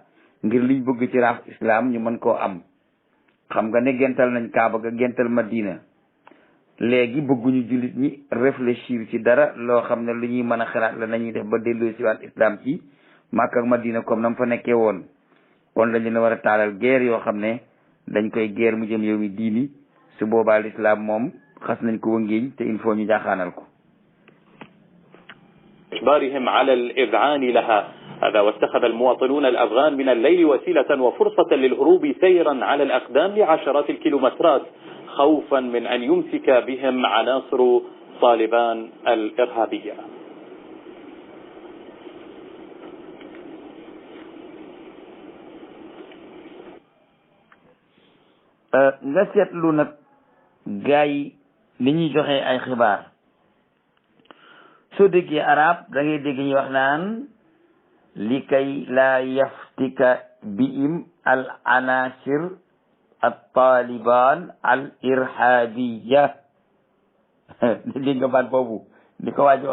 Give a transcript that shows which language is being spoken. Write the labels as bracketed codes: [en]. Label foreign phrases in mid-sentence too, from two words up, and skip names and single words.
[wo] ngir liñ bëgg ci raaf islam ñu mën koo am xam nga ne gental nañ Kaaba ga gental Madina léegi bëgguñu jullit ñi réfléchir ci dara loo xam ne lu ñuy mën a xalaat la nañuy def ba delloo si waat islam ci Makka ak Madina comme na mu fa nekkee woon kon lañ leen war a taalal guerre yoo xam ne dañ koy guerre mu jëm yow mi diini su boobaa l'islam moom xas nañ ko wëngeeñ te [fr] il faut [wo] ñu jaaxaanal ko [ar] إجبارهم على الإذعان لها هذا واتخذ المواطنون الأفغان من الليل وسيلة وفرصة للهروب سيرا على الأقدام لعشرات الكيلومترات خوفا من أن يمسك بهم عناصر طالبان الإرهابية [wo] nga seetlu nag gars yi li ñuy joxe ay xibaar soo déggee arab da ngay dégg ñuy wax naan li kay la [ar] يفتك بهم العناصر الطالبان الإرهابية [wo] dégg nga baat boobu li ko waaj